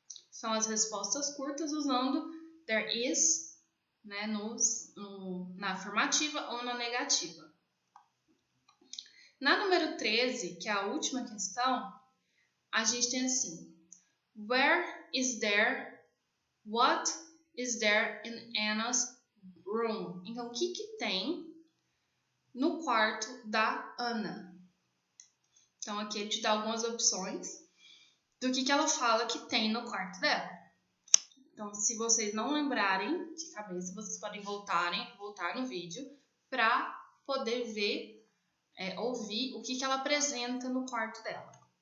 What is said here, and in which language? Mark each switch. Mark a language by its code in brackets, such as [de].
[pt] São as respostas curtas usando there is, né, na afirmativa ou na negativa. Na número 13, que é a última questão, a gente tem assim: [en] Where is there? What is there in Anna's room? [pt] Então, o que tem no quarto da Ana? Então, aqui ele te dá algumas opções do que ela fala que tem no quarto dela. Então, se vocês não lembrarem de cabeça, vocês podem voltar no vídeo para poder ver, ouvir o que ela apresenta no quarto dela.